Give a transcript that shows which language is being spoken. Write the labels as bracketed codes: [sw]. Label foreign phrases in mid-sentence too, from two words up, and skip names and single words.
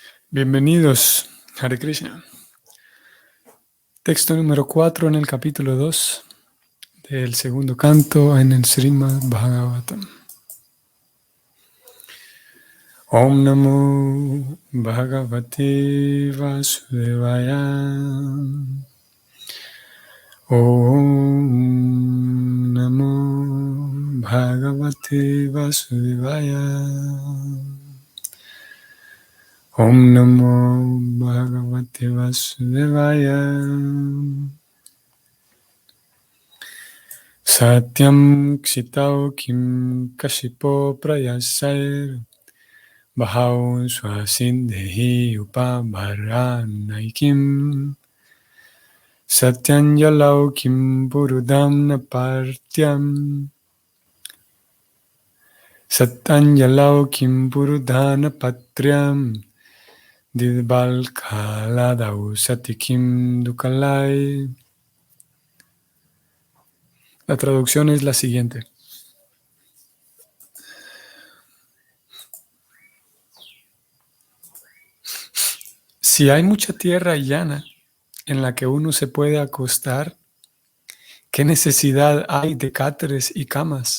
[es] Bienvenidos, Hare Krishna. Texto número 4 en el capítulo 2 del segundo canto en el Srimad Bhagavatam. [sa] ॐ नमो भगवते वासुदेवाय. ॐ नमो भगवते वासुदेवाय. ॐ नमो भगवते वासुदेवाय. सत्यम् क्षितौ किम् कशिपो प्रयासैर् बहौ स्वसिन्धि उपभरनैकिम् सत्यञ्जलौ किम् बुरुदम् नपर्त्यम् सत्यञ्जलौ किम् बुरुदन पत्रियम् दिद्बल् कलदौ सतिकिम् दुकलै. [es] La traducción es la siguiente. Si hay mucha tierra llana en la que uno se puede acostar, ¿qué necesidad hay de cáteres y camas?